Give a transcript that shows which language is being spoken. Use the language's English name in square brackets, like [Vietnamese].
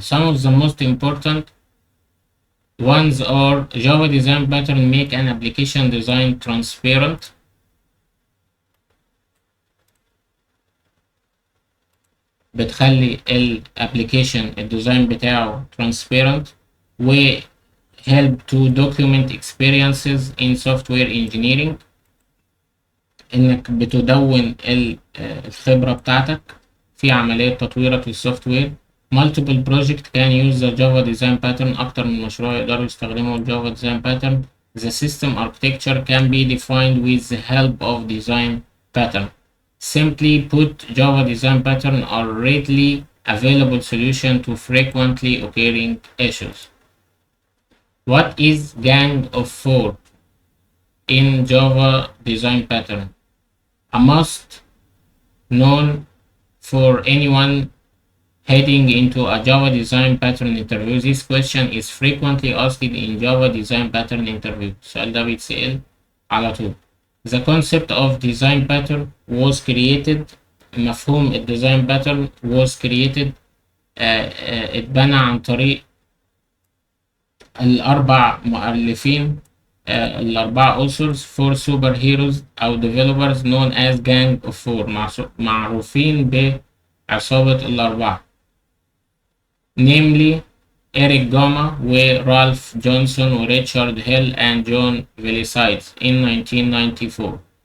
[English] Some of the most important ones are Java design pattern make an application design transparent. [Arabic] بتخلي الابليكيشن الديزاين بتاعه [English] transparent و help to document experiences in software engineering. [Arabic] انك بتدون الخبرة بتاعتك في عملية تطويرك للسوفت وير. [English] multiple project can use the Java design pattern. [Arabic] اكتر من مشروع يقدروا يستخدموا الجافا design pattern. [English] The system architecture can be defined with the help of design pattern. Simply put, Java design pattern are readily available solution to frequently occurring issues. What is Gang of Four in Java design pattern? A must known for anyone heading into a Java design pattern interview. This question is frequently asked in Java design pattern interview. [Arabic] السؤال ده بيتسأل على طول. [English] The concept of design pattern was created. [Arabic] مفهوم الديزاين pattern [English] was created [Arabic] اتبنى عن طريق الأربع مؤلفين الأربعة [English] authors for superheroes [Arabic] أو [English] developers known as Gang of Four، [Arabic] معروفين بعصابة الأربعة، namely Eric Gama ورالف جونسون وريتشارد هيل [English] and John Velicides in 1994.